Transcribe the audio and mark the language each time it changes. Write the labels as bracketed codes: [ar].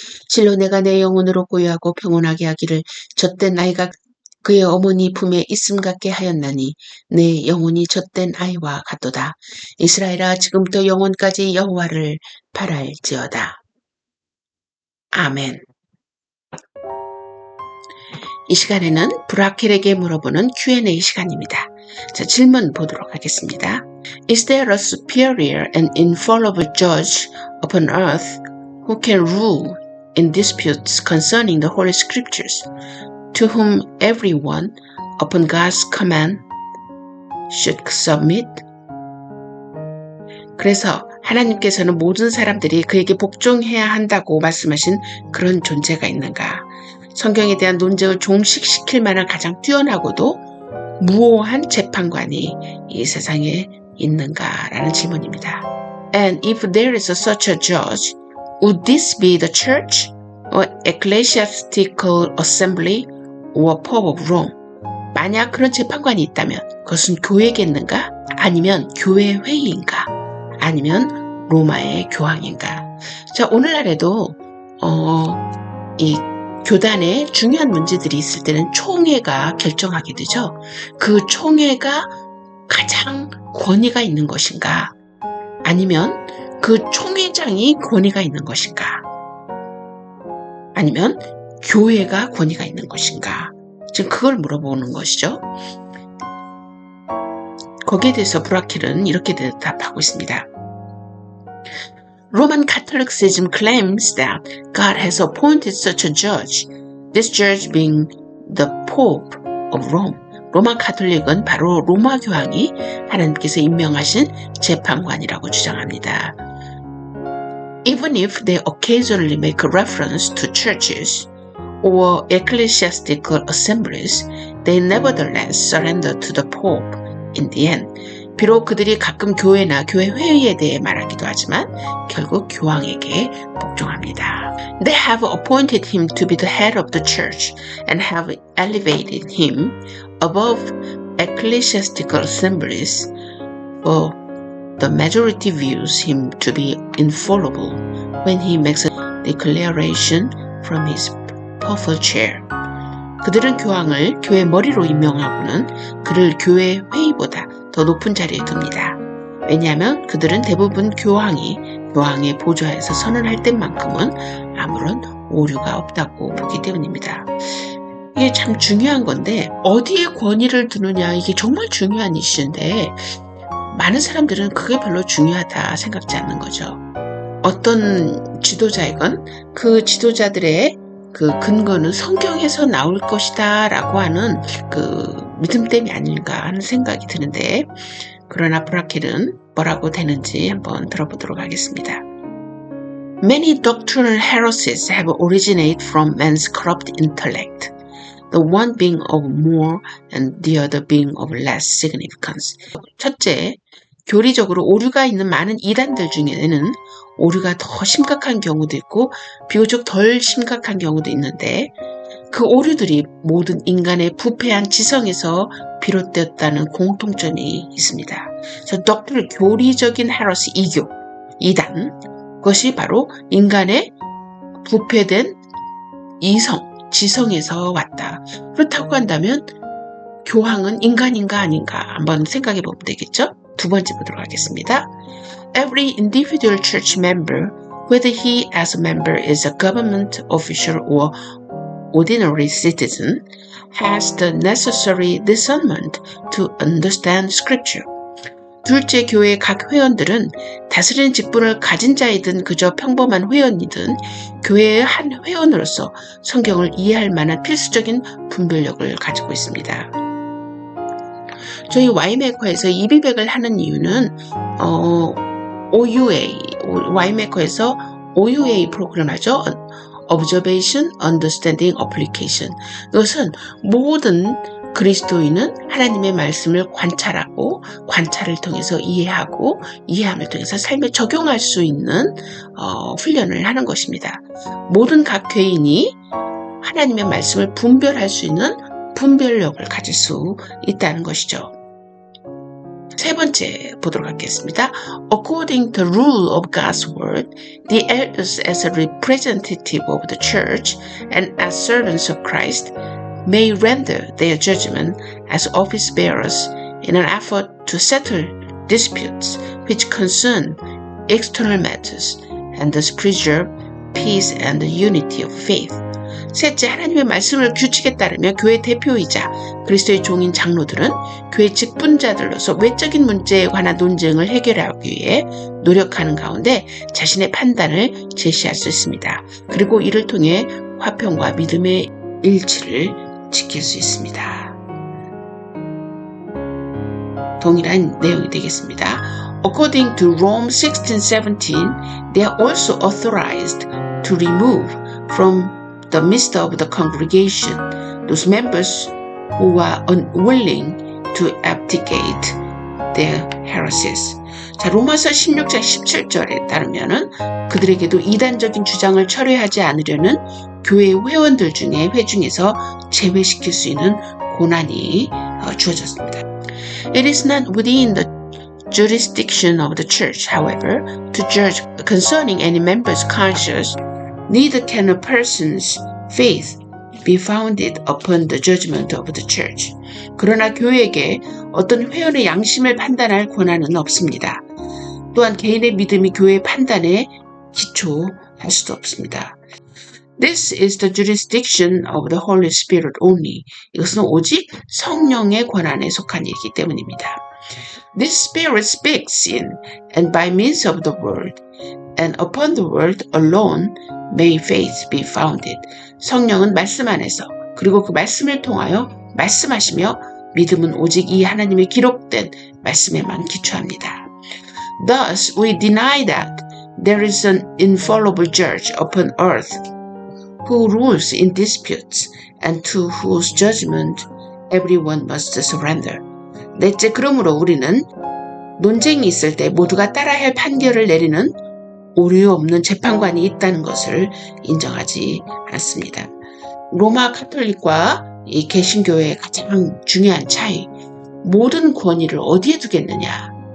[ko] 실로 내가 내 영혼으로 고요하고 평온하게 하기를 젖된 아이가 그의 어머니 품에 있음 같게 하였나니 내 영혼이 젖된 아이와 같도다. 이스라엘아 지금부터 영원까지 여호와를 바랄지어다. 아멘. 이 시간에는 브라켈에게 물어보는 Q&A 시간입니다. 자, 질문 보도록 하겠습니다. [en] Is there a superior and infallible judge upon earth who can rule in disputes concerning the Holy Scriptures, to whom everyone, upon God's command, should submit? [ko] 그래서 하나님께서는 모든 사람들이 그에게 복종해야 한다고 말씀하신 그런 존재가 있는가? 성경에 대한 논쟁을 종식시킬 만한 가장 뛰어나고도 무오한 재판관이 이 세상에 있는가라는 질문입니다. [en] And if there is such a judge, would this be the church or ecclesiastical assembly or Pope of Rome? [ko] 만약 그런 재판관이 있다면 그것은 교회겠는가? 아니면 교회 회의인가? 아니면 로마의 교황인가? 자, 오늘날에도 이 교단에 중요한 문제들이 있을 때는 총회가 결정하게 되죠. 그 총회가 가장 권위가 있는 것인가? 아니면 그 총회장이 권위가 있는 것인가? 아니면 교회가 권위가 있는 것인가? 지금 그걸 물어보는 것이죠. 거기에 대해서 브라켈은 이렇게 대답하고 있습니다. [en] Roman Catholicism claims that God has appointed such a judge, this judge being the Pope of Rome. [ko] 로마 가톨릭은 바로 로마 교황이 하나님께서 임명하신 재판관이라고 주장합니다. [en] Even if they occasionally make a reference to churches or ecclesiastical assemblies, they nevertheless surrender to the Pope in the end. [ko] 비록 그들이 가끔 교회나 교회 회의에 대해 말하기도 하지만 결국 교황에게 복종합니다. [en] They have appointed him to be the head of the church and have elevated him above ecclesiastical assemblies, for the majority views him to be infallible when he makes a declaration from his powerful chair. [ko] 그들은 교황을 교회 머리로 임명하고는 그를 교회 회의보다 더 높은 자리에 둡니다. 왜냐하면 그들은 대부분 교황의 보좌에서 선언할 때만큼은 아무런 오류가 없다고 보기 때문입니다. 이게 참 중요한 건데 어디에 권위를 두느냐 이게 정말 중요한 이슈인데 많은 사람들은 그게 별로 중요하다 생각지 않는 거죠. 어떤 지도자이건 그 지도자들의 그 근거는 성경에서 나올 것이다 라고 하는 그 믿음 때문이 아닌가 하는 생각이 드는데 그러나 브라켈은 뭐라고 되는지 한번 들어보도록 하겠습니다. [en] Many doctrinal heresies have originated from man's corrupt intellect, the one being of more and the other being of less significance. [ko] 첫째, 교리적으로 오류가 있는 많은 이단들 중에는 오류가 더 심각한 경우도 있고 비교적 덜 심각한 경우도 있는데 그 오류들이 모든 인간의 부패한 지성에서 비롯되었다는 공통점이 있습니다. 그래서 doctrinal 교리적인 헤러시 이교, 이단 그것이 바로 인간의 부패된 이성, 지성에서 왔다. 그렇다고 한다면 교황은 인간인가 아닌가 한번 생각해 보면 되겠죠? 두 번째 보도록 하겠습니다. [en] Every individual church member, whether he as a member is a government official or ordinary citizen, has the necessary discernment to understand scripture. [ko] 둘째, 교회 각 회원들은 다스리는 직분을 가진 자이든 그저 평범한 회원이든 교회의 한 회원으로서 성경을 이해할 만한 필수적인 분별력을 가지고 있습니다. 저희 와이메커에서 이비백을 하는 이유는 OUA, 와이메커에서 OUA 프로그램 하죠. [en] Observation, Understanding, Application. [ko] 이것은 모든 그리스도인은 하나님의 말씀을 관찰하고 관찰을 통해서 이해하고 이해함을 통해서 삶에 적용할 수 있는 훈련을 하는 것입니다. 모든 각 개인이 하나님의 말씀을 분별할 수 있는 분별력을 가질 수 있다는 것이죠. 세 번째 보도록 하겠습니다. [en] According to the rule of God's word, the elders as a representative of the church and as servants of Christ may render their judgment as office bearers in an effort to settle disputes which concern external matters and thus preserve peace and the unity of faith. [ko] 셋째, 하나님의 말씀을 규칙에 따르며 교회 대표이자 그리스도의 종인 장로들은 교회 직분자들로서 외적인 문제에 관한 논쟁을 해결하기 위해 노력하는 가운데 자신의 판단을 제시할 수 있습니다. 그리고 이를 통해 화평과 믿음의 일치를 지킬 수 있습니다. 동일한 내용이 되겠습니다. [en] According to Rome 1617, they are also authorized to remove from the midst of the congregation those members who are unwilling to abdicate their heresies. [ko] 자, 로마서 16장 17절에 따르면은 그들에게도 이단적인 주장을 철회하지 않으려는 교회 회원들 중에 회중에서 제외시킬 수 있는 고난이 주어졌습니다. [en] It is not within the jurisdiction of the church, however, to judge concerning any member's conscience. Neither can a person's faith be founded upon the judgment of the church. [ko] 그러나 교회에게 어떤 회원의 양심을 판단할 권한은 없습니다. 또한 개인의 믿음이 교회의 판단에 기초할 수도 없습니다. [en] This is the jurisdiction of the Holy Spirit only. [ko] 이것은 오직 성령의 권한에 속한 일이기 때문입니다. [en] This Spirit speaks in and by means of the Word, and upon the Word alone may faith be founded. [ko] 성령은 말씀 안에서 그리고 그 말씀을 통하여 말씀하시며 믿음은 오직 이 하나님의 기록된 말씀에만 기초합니다. [en] Thus we deny that there is an infallible judge upon earth who rules in disputes and to whose judgment everyone must surrender. [ko] 넷째, 그러므로 우리는 논쟁이 있을 때 모두가 따라야 할 판결을 내리는 오류 없는 재판관이 있다는 것을 인정하지 않습니다. 로마 카톨릭과 이 개신교의 가장 중요한 차이, 모든 권위를 어디에 두겠느냐.